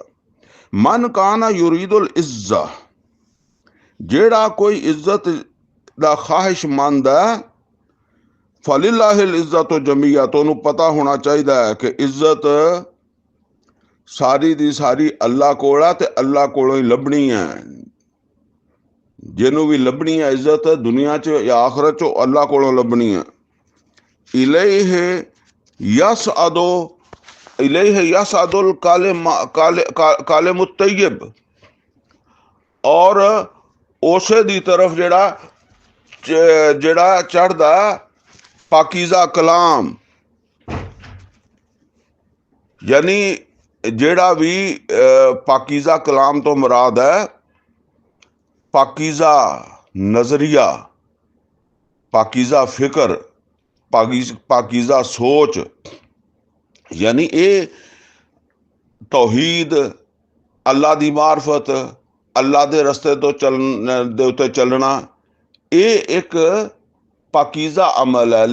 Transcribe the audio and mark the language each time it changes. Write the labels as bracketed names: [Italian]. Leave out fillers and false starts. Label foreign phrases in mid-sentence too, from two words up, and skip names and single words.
[Arabic] من كان يريد العزة, [Punjabi] ਜਿਹੜਾ ਕੋਈ ਇੱਜ਼ਤ ਦਾ ਖ਼ਾਹਿਸ਼ਮੰਦ ਹੈ, [Arabic] فلله العزة جميعا, [Punjabi] ਤੋ ਉਨ੍ਹੇਂ ਪਤਾ ਹੋਣਾ ਚਾਹੀਦਾ ਹੈ ਕਿ ਇੱਜ਼ਤ ਸਾਰੀ ਦੀ ਸਾਰੀ ਅੱਲਾਹ ਕੋਲ ਹੈ, ਤੇ ਅੱਲਾਹ ਕੋਲੋਂ ਹੀ ਲੱਭਣੀ ਹੈ। ਜਿਨ੍ਹੋਂ ਭੀ ਲੱਭਣੀ ਹੈ ਇੱਜ਼ਤ ਦੁਨੀਆ ਚ ਯਾ ਆਖ਼ਰਤ ਚ, ਅੱਲਾਹ ਕੋਲੋਂ ਲੱਭਣੀ ਹੈ। [Arabic] إليه يصعد، إليه يصعد الكلم الطيب, [Punjabi] ਔਰ ਉਸੇ ਦੀ ਤਰਫ਼ ਜਿਹੜਾ ਚੜ੍ਹਦਾ ਪਾਕੀਜ਼ਾ ਕਲਾਮ, ਯਾਨੀ ਜਿਹੜਾ ਵੀ ਪਾਕੀਜ਼ਾ ਕਲਾਮ ਤੋਂ ਮੁਰਾਦ ਹੈ ਪਾਕੀਜ਼ਾ ਨਜ਼ਰੀਆ, ਪਾਕੀਜ਼ਾ ਫਿਕਰ, ਪਾਕੀਜ਼ਾ ਸੋਚ, ਯਾਨੀ ਇਹ ਤੌਹੀਦ, ਅੱਲਾ ਦੀ ਮਾਰਫਤ, ਅੱਲਾ ਦੇ ਰਸਤੇ ਤੋਂ ਚੱਲਣ ਦੇ ਉੱਤੇ ਚੱਲਣਾ, ਇਹ ਇੱਕ ਪਾਕੀਜ਼ਾ ਅਮਲ ਹੈ।